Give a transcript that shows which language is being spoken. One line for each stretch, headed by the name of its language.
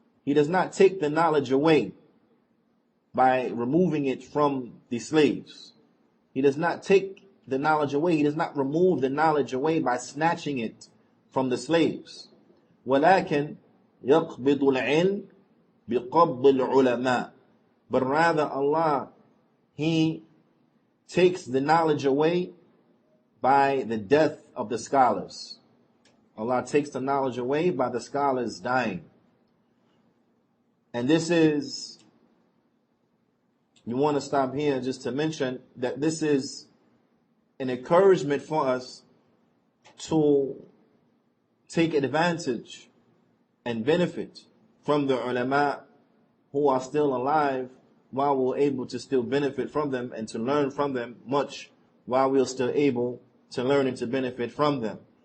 English: He does not take the knowledge away by removing it from the slaves. He does not take the knowledge away. He does not remove the knowledge away by snatching it from the slaves.
Arabic: ولكن يقبض العلم بقبض العلماء.
English: But rather Allah, He takes the knowledge away by the death of the scholars. Allah takes the knowledge away by the scholars dying. And this is, you want to stop here just to mention that this is an encouragement for us to take advantage and benefit from the ulama who are still alive while we're able to still benefit from them and to learn from them much while we're still able to learn and to benefit from them.